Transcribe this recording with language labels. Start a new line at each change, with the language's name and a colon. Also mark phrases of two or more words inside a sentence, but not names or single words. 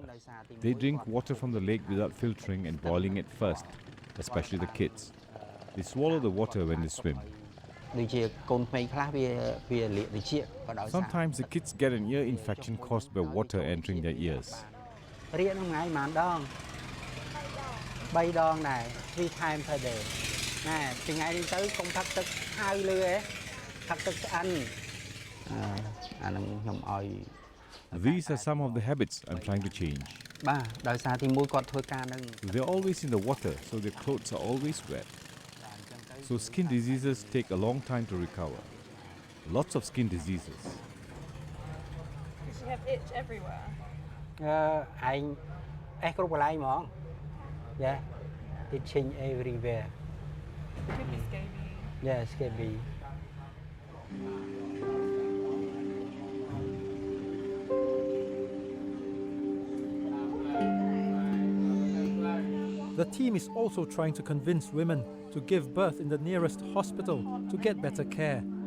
English: They drink water from the lake without filtering and boiling it first, especially the kids. They swallow the water when they swim. Sometimes the kids get an ear infection caused by water entering their ears.
Khmer: 3 ដងដែរ
English: 3 times per day
Khmer: ណែពីថ្ងៃនេះទៅកុំផឹកទឹកហើយលឿផឹកទឹកឆ្អិនអានឹងខ្ញុំឲ្យ
English: These are some of the habits I'm trying to change.
Khmer: បាទដោយសារទីមួយគាត់ធ្វើការនឹង
English: They're always in the water, so their clothes are always wet. So skin diseases take a long time to recover. Lots of skin diseases. You have itch everywhere.
Khmer: ឯងអេសគ្រប់កន្លែងហ្មង
English: Yeah, itching everywhere. Could be scabby. Yeah, scabby. The team is also trying to convince women to give birth in the nearest hospital to get better care.